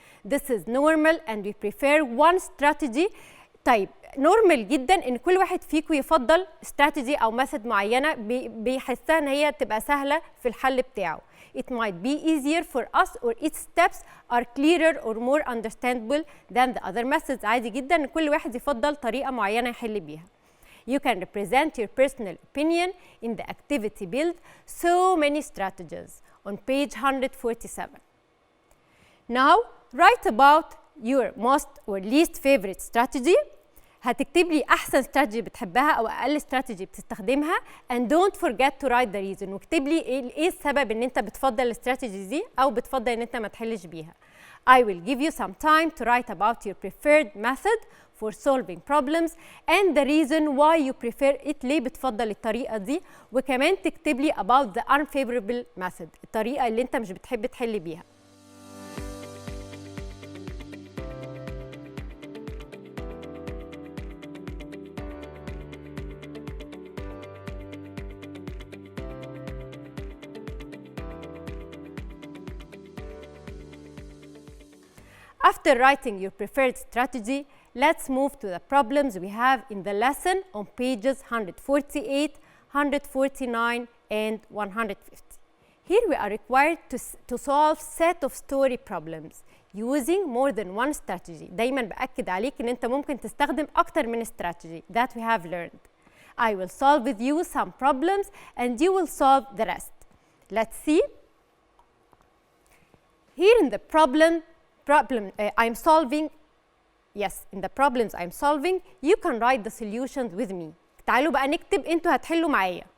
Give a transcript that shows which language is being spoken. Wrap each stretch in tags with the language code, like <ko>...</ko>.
<en>This is normal and we prefer one strategy.</en> <ar>طيب نورمال جدا ان كل واحد فيكم يفضل استراتيجي او ميثود معينه بيحسها ان هي تبقى سهله في الحل بتاعه.</ar> <en>It might be easier for us or its steps are clearer or more understandable than the other methods.</en> <ar>عادي جدا ان كل واحد يفضل طريقه معينه يحل بيها.</ar> <en>You can represent your personal opinion in the activity build so many strategies on page 147. Now write about your most or least favorite strategy.</en> <ar>هتكتب لي احسن استراتيجي بتحبها او اقل استراتيجي بتستخدمها</ar> <en>and don't forget to write the reason.</en> <ar>واكتب لي ايه السبب ان انت بتفضل الاستراتيجي دي او بتفضل ان انت ما تحلش بيها.</ar> <en>I will give you some time to write about your preferred method for solving problems and the reason why you prefer it.</en> <ar>ليه بتفضل الطريقه دي، وكمان تكتب لي</ar> <en>about the unfavorable method،</en> <ar>الطريقه اللي انت مش بتحب تحل بيها.</ar> <en>After writing your preferred strategy, let's move to the problems we have in the lesson on pages 148, 149, and 150. Here we are required to solve set of story problems using more than one strategy.</en> <ar>دايما بأكد عليك ان انت ممكن تستخدم اكتر من</ar> <en>strategy that we have learned. I will solve with you some problems and you will solve the rest. Let's see. Here in the problem I'm solving, yes, in the problems I'm solving, you can write the solutions with me.</en> <ar>تعالوا بقى نكتب انتوا هتحلوا معايا.</ar>